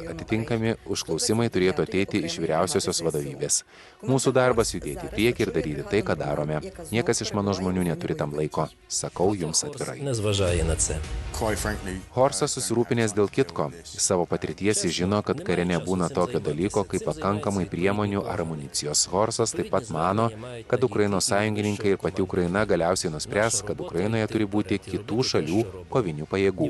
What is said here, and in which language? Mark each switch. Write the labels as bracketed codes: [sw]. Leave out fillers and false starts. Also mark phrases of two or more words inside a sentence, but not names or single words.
[lt] Atitinkami užklausimai turėtų ateiti iš vyriausiosios vadovybės. Mūsų darbas judėti į priekį ir daryti tai, ką darome. Niekas iš mano žmonių neturi tam laiko. Sakau jums atvirai. [uk] не зважає на це. [lt] Horsas susirūpinęs dėl kitko. Iš savo patirties jis žino, kad kare nebūna tokio dalyko, kaip pakankamai priemonių ar amunicijos. Horsas taip pat mano, mano, kad Ukrainos sąjungininkai ir pati Ukraina galiausiai nuspręs, kad Ukrainoje turi būti kitų šalių kovinių pajėgų.